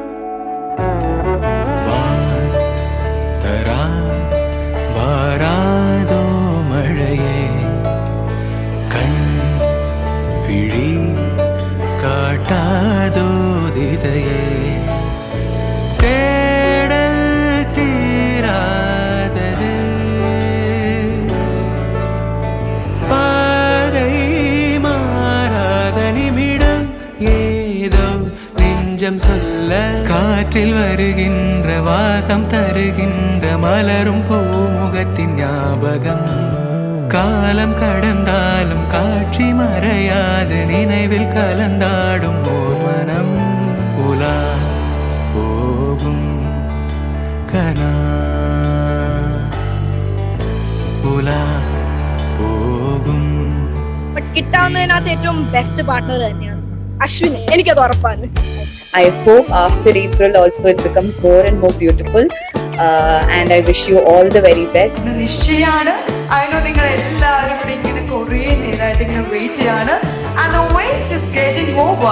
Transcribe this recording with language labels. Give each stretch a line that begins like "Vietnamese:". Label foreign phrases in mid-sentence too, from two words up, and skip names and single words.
Tamil: காட்டாதோ திசையே சொல்ல காற்றில் வருகின்ற வாசம் தருகின்ற மலரும் பூமுகத்தின் ஞாபகம். காலம் கடந்தாலும் காட்சி மறையாது நினைவில் கலந்தாடும் ஓர் மனம். உலா போகும் கனா உலா போகும்.
Malayalam: കിട്ടാവുന്നതിനകത്ത് ഏറ്റവും ബെസ്റ്റ് പാർട്ട്ണർ തന്നെയാണ് അശ്വിൻ, എനിക്കത് ഉറപ്പാണ്.
English: I hope after April also it becomes more and more beautiful, and I wish you all the very best.
Malayalam: നിശ്ചയാണ്.
English: I know
Malayalam: നിങ്ങൾ എല്ലാവരും കൂടി ഇങ്ങനെ കുറേ നേരമായിട്ട് ഇങ്ങനെ വെയിറ്റ് ചെയ്യാണ്.
English: And the wait is getting over.